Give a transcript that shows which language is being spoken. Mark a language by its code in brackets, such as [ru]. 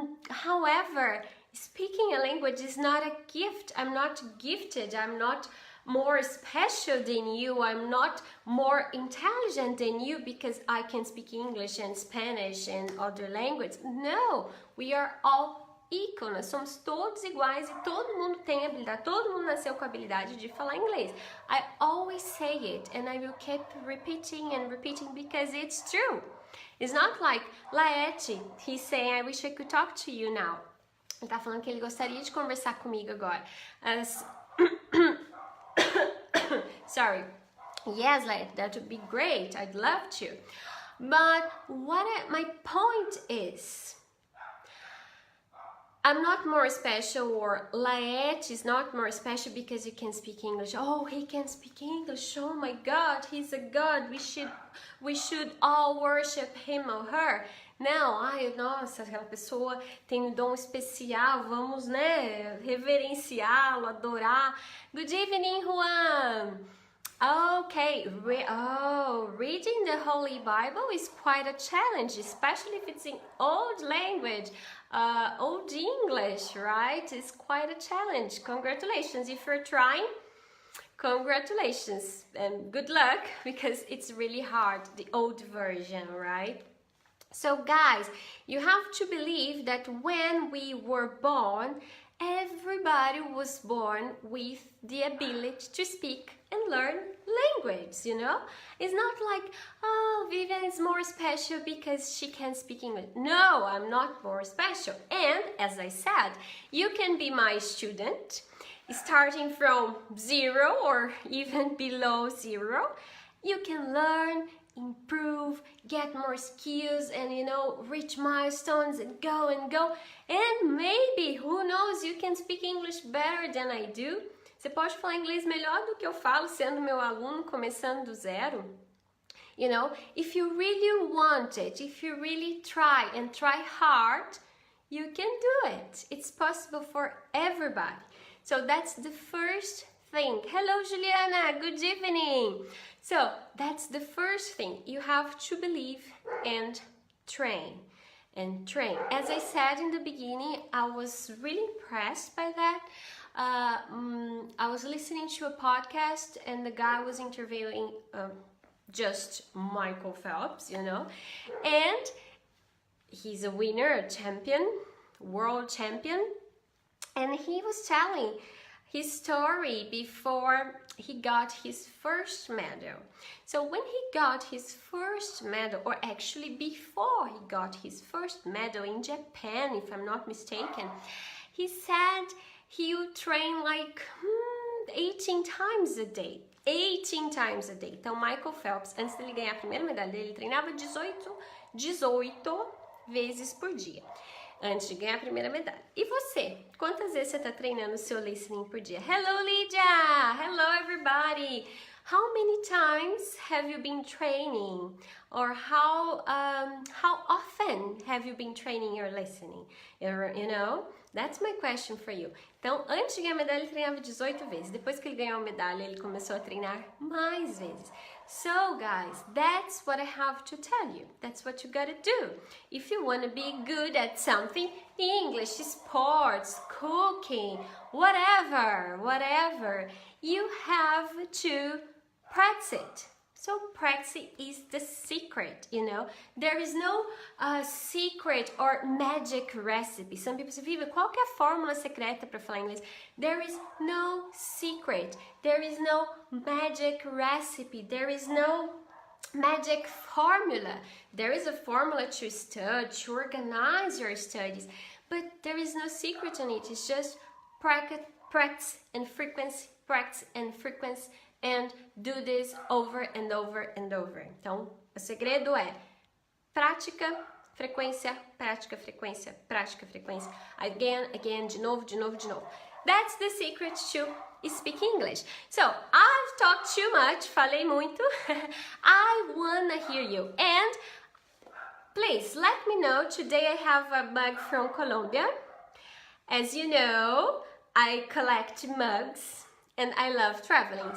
[en] However, speaking a language is not a gift. I'm not gifted. I'm not more special than you. I'm not more intelligent than you because I can speak English and Spanish and other languages. No, we are all equal. [pt] Nós somos todos iguais e todo mundo tem habilidade. Todo mundo nasceu com a habilidade de falar inglês. [en] I always say it and I will keep repeating and repeating because it's true. It's not like Laete, he's saying, I wish I could talk to you now. [pt] Ele tá falando que ele gostaria de conversar comigo agora. [en] Sorry. Yes, Laete, that would be great. I'd love to. But my point is, I'm not more special, or Laete is not more special because you can speak English. Oh, he can speak English. Oh my God, he's a God. We should all worship him or her. [pt] Não, ai, nossa, aquela pessoa tem um dom especial, vamos, né, reverenciá-lo, adorar. [en] Good evening, Juan. Okay, reading the Holy Bible is quite a challenge, especially if it's in old language, old English, right? It's quite a challenge. Congratulations if you're trying. Congratulations and good luck because it's really hard, the old version, right? So guys, you have to believe that when we were born, everybody was born with the ability to speak and learn language, you know? It's not like, oh, Vivian is more special because she can speak English. No, I'm not more special. And as I said, you can be my student, starting from 0 or even below 0. You can learn, improve, get more skills and, you know, reach milestones and go. And maybe, who knows, you can speak English better than I do. [pt] Você pode falar inglês melhor do que eu falo sendo meu aluno, começando do zero. [en] You know, if you really want it, if you really try and try hard, you can do it. It's possible for everybody. So that's the first thing. Hello, Juliana. Good evening. So that's the first thing. You have to believe and train. As I said in the beginning, I was really impressed by that. I was listening to a podcast and the guy was interviewing just Michael Phelps, you know, and he's a winner, a champion, world champion, and he was telling his story before he got his first medal. So when he got his first medal, or actually before he got his first medal in Japan, if I'm not mistaken, he said he would train like 18 times a day. 18 times a day. [pt] Então, Michael Phelps, antes dele ganhar a primeira medalha dele, ele treinava 18 vezes por dia. Antes de ganhar a primeira medalha. E você? Quantas vezes você está treinando o seu listening por dia? [en] Hello, Lydia! Hello, everybody! How many times have you been training? Or how often have you been training your listening? You know, that's my question for you. [pt] Então, antes de ganhar a medalha, ele treinava 18 vezes. Depois que ele ganhou a medalha, ele começou a treinar mais vezes. [en] So, guys, that's what I have to tell you. That's what you gotta do. If you want to be good at something, English, sports, cooking, whatever, you have to practice it. So practice is the secret, you know. There is no secret or magic recipe. Some people say, [pt] Viva, qual que é a fórmula secreta para falar inglês? [en] There is no secret. There is no magic recipe. There is no magic formula. There is a formula to study, to organize your studies, but there is no secret in it. It's just practice and frequency, practice and frequency, and do this over and over and over. [pt] Então, o segredo é prática, frequência, prática, frequência, prática, frequência. [en] Again, again, [pt] de novo, de novo, de novo. [en] That's the secret to speak English. So, I've talked too much, [pt] falei muito. [en] I wanna hear you. And please, let me know. Today I have a mug from Colombia. As you know, I collect mugs and I love traveling.